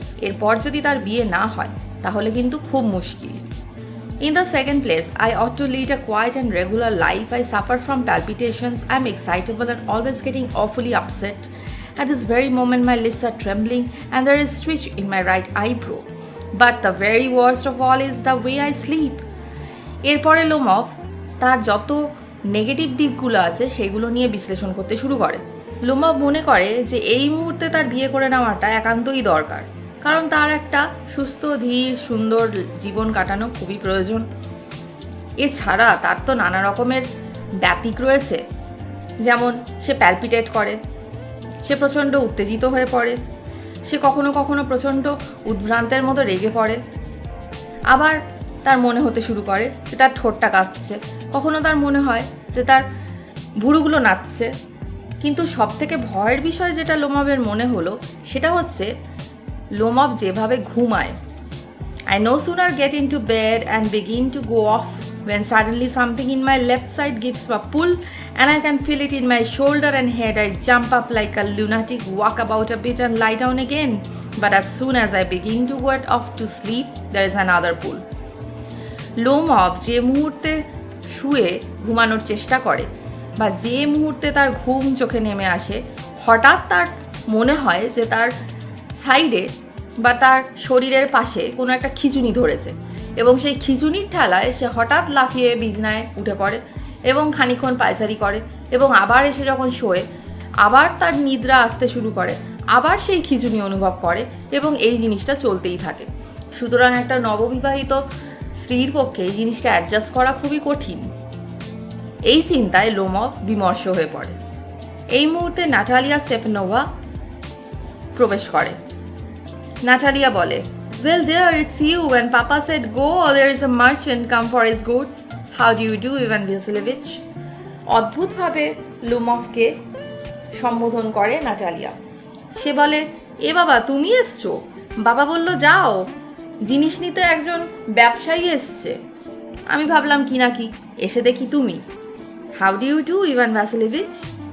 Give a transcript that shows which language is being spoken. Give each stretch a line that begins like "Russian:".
Bangla: এরপর যদি তার বিয়ে না হয় তাহলে কিন্তু খুব মুশকিল।
English: In the second place, I ought to lead a quiet and regular life. I suffer from palpitations. I'm excitable and always getting awfully upset. At this very moment, my lips are trembling and there is twitch in my right eyebrow. But the very worst of all is the way I sleep.
Bangla: এরপরে Lomov তার যত negative দিকগুলো আছে সেগুলো নিয়ে বিশ্লেষণ করতে শুরু করে। লোমভ মনে করে যে এই মুহূর্তে তার বিয়ে করে নেওয়াটা একান্তই দরকার, কারণ তার একটা সুস্থ ধীর সুন্দর জীবন কাটানো খুবই প্রয়োজন। এছাড়া তার তো নানা রকমের ব্যতিক রয়েছে, যেমন সে প্যালপিটেট করে, সে প্রচণ্ড উত্তেজিত হয়ে পড়ে, সে কখনো কখনো প্রচণ্ড উদ্ভ্রান্তের মতো রেগে পড়ে, আবার তার মনে হতে শুরু করে যে তার ঠোঁটটা কাঁপছে, কখনো তার মনে হয় যে তার ভুরুগুলো নাচছে। কিন্তু সবথেকে ভয়ের বিষয় যেটা লোমভের মনে হলো সেটা হচ্ছে লোমভ যেভাবে ঘুমায়।
English: I no sooner get into bed and begin to go off when suddenly something in my left side gives a pull and I can feel it in my shoulder and head. I jump up like a lunatic, walk about a bit and lie down again. But as soon as I begin to get off to sleep, there is another pull.
Bangla: Lomov যে মুহূর্তে শুয়ে ঘুমানোর চেষ্টা করে বা যে মুহূর্তে তার ঘুম চোখে নেমে আসে, হঠাৎ তার মনে হয় যে তার সাইডে বা তার শরীরের পাশে কোনো একটা খিঁচুনি ধরেছে, এবং সেই খিঁচুনির ঠেলায় সে হঠাৎ লাফিয়ে বিছনায় উঠে পড়ে এবং খানিকক্ষণ পায়চারি করে, এবং আবার এসে যখন শোয় আবার তার নিদ্রা আসতে শুরু করে, আবার সেই খিঁচুনি অনুভব করে, এবং এই জিনিসটা চলতেই থাকে। সুতরাং একটা নববিবাহিত স্ত্রীর পক্ষে এই জিনিসটা অ্যাডজাস্ট করা খুবই কঠিন। এই চিন্তায় লোমভ বিমর্ষ হয়ে পড়ে। এই মুহূর্তে নাটালিয়া স্টেফানোভা প্রবেশ করে। নাটালিয়া বলে,
English: "Well, there, it's you. When Papa said go, there is a merchant come for his goods. How do you do, Ivan Vasilevich?"
Bangla: অদ্ভুতভাবে লোমভকে সম্বোধন করে নাটালিয়া। সে বলে, "এ বাবা, তুমি এসছো? বাবা বলল যাও, জিনিস নিতে একজন ব্যবসায়ী এসছে। আমি ভাবলাম কি না কি, এসে দেখি তুমি।
English: how do you do,
Bangla: Ivan Vasilyevich?